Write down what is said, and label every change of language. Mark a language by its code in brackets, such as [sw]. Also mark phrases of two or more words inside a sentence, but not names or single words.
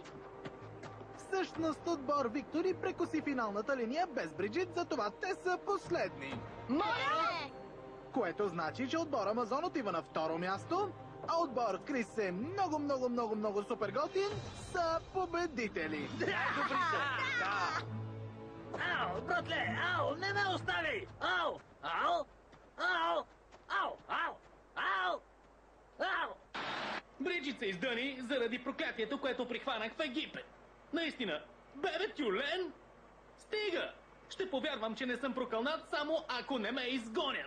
[bg] Всъщност отбор Виктори прекоси финалната линия без Бриджит, затова те са последни. Моля! Което значи, че отбор Амазон отива на второ място, а отбор Крис е много супер готин, са победители. Ау, братле, ау, не ме остави! Ау, ау, ау, ау, ау, ау, ау! Бриджит се издъни заради проклятието, което прихванах в Египет. Наистина, бебе тюлен? Стига! Ще повярвам, че не съм прокълнат, само ако не ме изгонят.